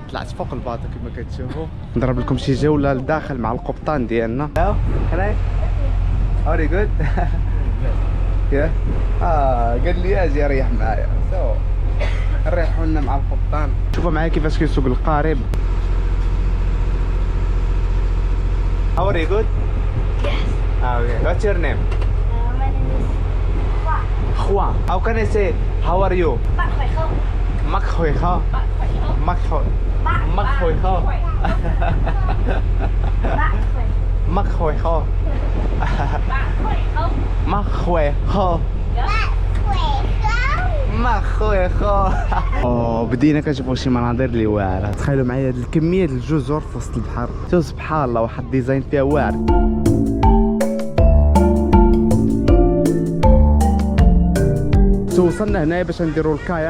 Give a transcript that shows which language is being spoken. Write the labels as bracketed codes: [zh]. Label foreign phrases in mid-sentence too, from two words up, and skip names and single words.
[ar] طلعت فوق الباطو كما كتشوفوا. نضرب لكم شي جوله لداخل مع القبطان ديالنا. [en] hi how are you good. [ar] يا قال لي اجي ريح معايا. نريحوا لنا مع القبطان. شوفوا معايا كيفاش كيسوق القارب. [en] How are you good? Yes. Okay. What's your name? My name is Khoa. How can I say how are you? [vi] Bạn khỏe không? Mắc khỏe không? Bạn khỏe không? Mắc khỏe. Mắc khỏe không? Bạn khỏe. Mắc khỏe không? Bạn khỏe không? Mắc khỏe không? Bạn khỏe không? [ar] Mắc خويا خويا. بدينا كنشوفوا شي مناظر اللي واعره. تخيلوا معايا هاد الكميه ديال الجزر في وسط البحر. شوف سبحان الله واحد الديزاين فيها واعر. وصلنا هنايا باش نديروا الكاياك.